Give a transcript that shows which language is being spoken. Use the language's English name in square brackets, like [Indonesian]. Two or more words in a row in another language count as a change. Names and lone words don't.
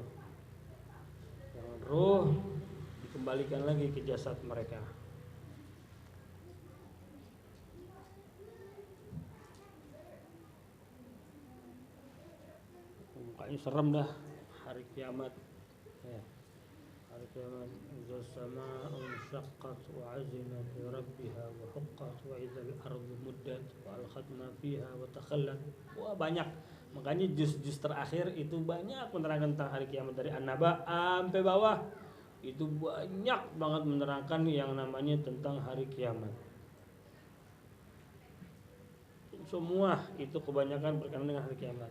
[Indonesian] Yang roh dikembalikan lagi ke jasad mereka. Mukanya serem dah hari kiamat. Ya. Hari kiamat [Arabic] إذا السماء انشقت وأذنت لربها وحقت وإذا الأرض مدت وألقت ما فيها وتخلت. [Indonesian] Wah, banyak. Makanya juz-juz terakhir itu banyak menerangkan tentang hari kiamat dari An-Naba sampai bawah. Itu banyak banget menerangkan yang namanya tentang hari kiamat. Semua itu kebanyakan berkenaan dengan hari kiamat.